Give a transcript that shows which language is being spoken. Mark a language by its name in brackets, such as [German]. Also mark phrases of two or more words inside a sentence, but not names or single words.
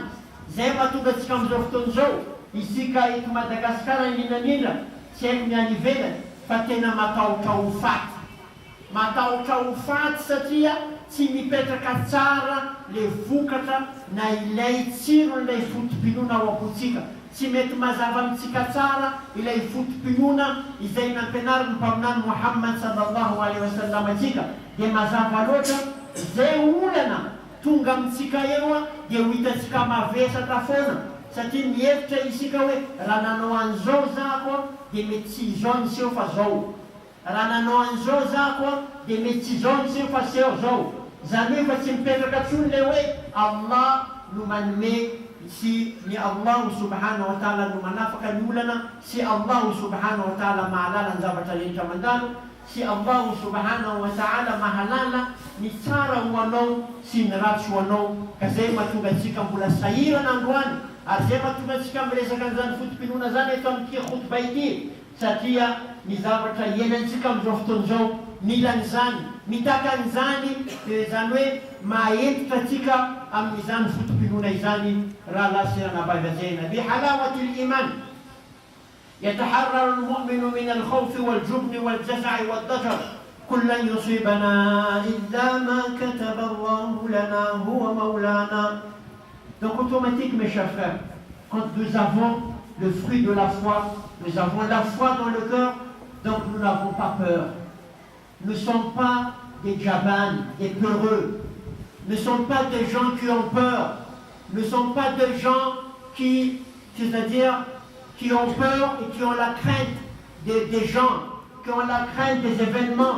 [Malagasy] Zay mahatonga antsika amin'izao fotoana izao, isika eto Madagasikara indrindrandrindra, tsy haiko ny any ivelany, fa tena matahotra ho faty. Matahotra ho faty satria tsy mipetraka tsara le vokatra na ilay tsiron'ilay fotom-pinoana ao am-potsika. Tsy mety mazava amintsika tsara ilay fotom-pinoana izay nampianariny mpaminany Muhammad [Arabic] صلى الله عليه وسلم [Malagasy] atsika. Dia mazava loatra zay olana tonga amintsika eo dia ho hitantsika mavesatra foana, satria mihevitra isika hoe raha nanao an'izao zako dia mety tsy izao ny seho fa zao, raha nanao an'izao zako dia mety tsy izao ny seho fa seho zao. Zany hoe fa tsy mipetraka tsony le hoe Allah no manome, sy ny Allah [Arabic] سبحانه وتعالى [Malagasy] no manafaka ny olana, sy Allah [Arabic] سبحانه وتعالى [Malagasy] mahalala ny zavatra rehetra mandalo, sy Allah [Arabic] سبحانه وتعالى [Malagasy] mahalala ny tsara ho anao sy ny ratsy ho anao. Ka zay mahatonga antsika mbola sahirana androany, ary zay mahatonga antsika miresaka an'izany fotom-pinoana zany eto amin'ity khutba ity, satria ny zavatra iainantsika amin'izao fotoana izao mila an'izany, mitaka an'izany, zany hoe maentitra atsika amin'izany fotom-pinoana izany. Raha lasirana bavazena [Arabic] بحلاوة الإيمان يتحرر المؤمن من الخوف والجبن والجزع والضجر كلن يصيبنا إلا ما كتب الله لنا هو مولانا. [French] Donc automatique, mes chers frères, quand nous avons le fruit de la foi, nous avons la foi dans le cœur, donc nous n'avons pas peur. Nous ne sommes pas des djabans, des peureux. Nous ne sommes pas des gens qui ont peur. Nous ne sommes pas des gens qui, c'est-à-dire, qui ont peur et qui ont la crainte des gens, qui ont la crainte des événements.